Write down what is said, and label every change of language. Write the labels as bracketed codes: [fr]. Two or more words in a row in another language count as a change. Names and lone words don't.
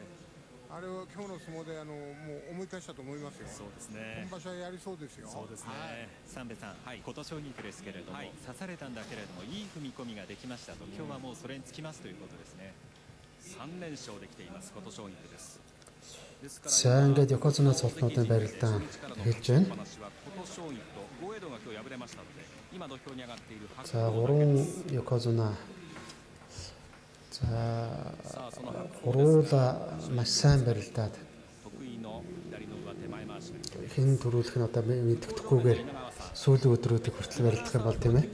[ja] あれを今日の相撲でもう思い返したと思いますよ。そうですね。今場所はやりそうですよ。そうですね。三部さん、琴奨菊ですけれども、刺されたんだけれどもいい踏み込みができましたと、今日はもうそれにつきますということですね。3連勝できています琴奨菊です。 [mn] За ингээд Yokozuna цолтнуудын барилдаан хийж байна. За 3 Yokozuna. За гуруула маш сайн барилдаад хэн төрүүлэх нь одоо мэддэхгүйгээр сүүлийн өдрүүдийг хүртэл барилдах юм бол тийм ээ.